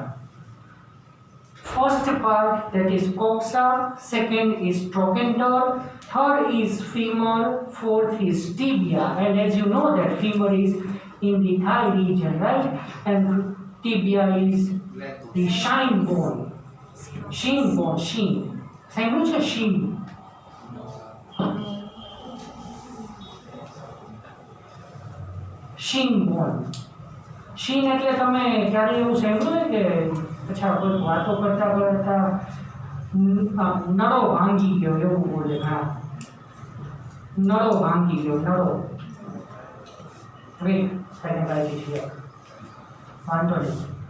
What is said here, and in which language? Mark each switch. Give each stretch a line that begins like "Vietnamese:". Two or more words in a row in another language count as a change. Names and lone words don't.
English: First part, that is coxa, second is trochanter, third is femur, fourth is tibia, and as you know that femur is in the thigh region, right? And tibia is the shin bone. Shin.
Gujarati: સાંભળ્યું છે shin?
English: Shin bone.
Gujarati: Shin એટલે તમે ક્યારે એવું સાંભળ્યું કે અચ્છા કોઈ વાતો કરતા નળો ભાંગી ગયો એવું બોલે. હા, નળો ભાંગી ગયો, નળો.
English: wait second
Gujarati: આવી છે, વાંધો નહીં.